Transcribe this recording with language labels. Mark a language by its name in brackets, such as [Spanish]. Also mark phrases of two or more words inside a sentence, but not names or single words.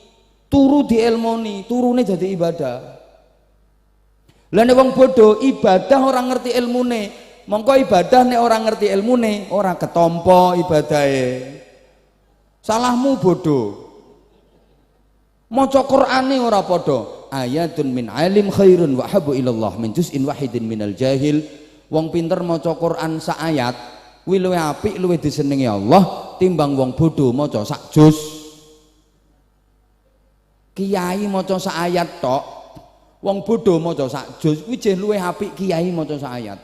[Javanese] Turu dielmoni, turune dadi ibadah. Lah nek wong bodho ibadah ora ngerti ilmune. Mongko ibadah nek ora ngerti ilmune ora ketompo ibadahe. Salahmu bodho. Maca Qur'ane ora padha. [Arabic] آية من عالم خير وأحب إلى الله من جزء واحد من الجاهل. [Javanese] Wong pinter maca Qur'an sak ayat kuwi luwih apik, luwih disenengi Allah timbang wong bodho maca sak juz. Kiai maca sak ayat tok, wong bodho maca sak juz kuwi jeh luwih apik kiai maca sak ayat.